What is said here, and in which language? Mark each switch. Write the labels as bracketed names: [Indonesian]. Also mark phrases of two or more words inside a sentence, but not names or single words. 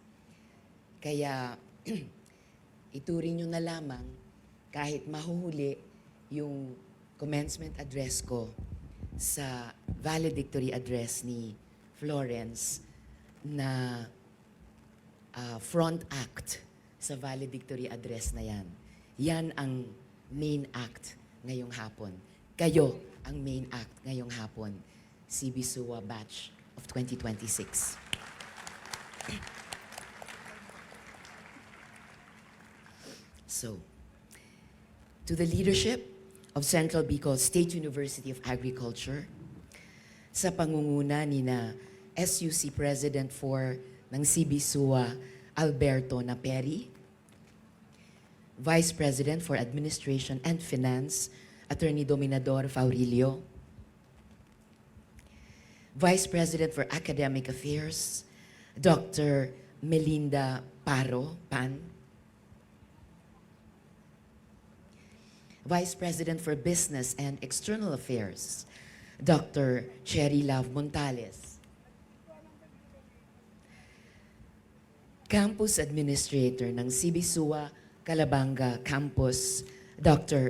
[Filipino] Kaya, ituring nyo na lamang kahit mahuhuli yung [English] commencement address [Filipino] ko sa [English] valedictory address [Filipino] ni Florence na [English] front act [Filipino] sa [English] valedictory address [Filipino] na yan. Yan ang [English] main act [Filipino] ngayong hapon. Kayo ang [English] main act [Filipino] ngayong hapon, CB SUA Batch of 2026. [English] So, to the leadership of Central Bicol State University of Agriculture, [Filipino] sa pangunguna ni na [English] SUC President for ng CB SUA, Alberto Naperi, Vice President for Administration and Finance, Attorney Dominador Faurilio, Vice President for Academic Affairs, Dr. Melinda Pan, Vice President for Business and External Affairs, Dr. Cherry Love Montales, Campus Administrator ng CB SUA Calabanga Campus, Dr.